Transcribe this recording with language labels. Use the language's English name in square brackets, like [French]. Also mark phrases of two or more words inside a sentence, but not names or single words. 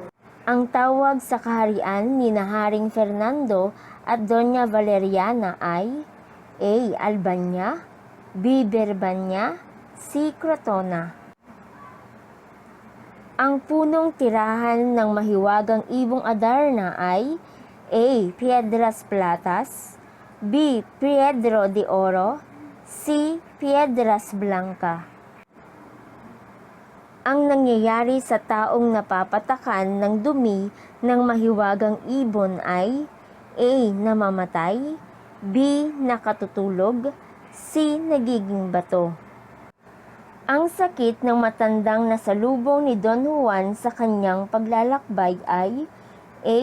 [Filipino] Ang tawag sa kaharian ni Haring Fernando at Doña Valeriana ay A. Albania, B. Berbanya, C. Crotona. Ang punong tirahan ng mahiwagang ibong Adarna ay A. Piedras Platas, B. Piedro de Oro, C. Piedras Blanca. Ang nangyayari sa taong napapatakan ng dumi ng mahiwagang ibon ay A. Namamatay, B. Nakatutulog, C. Nagiging bato. Ang sakit ng matandang nasalubong ni Don Juan sa kanyang paglalakbay ay A.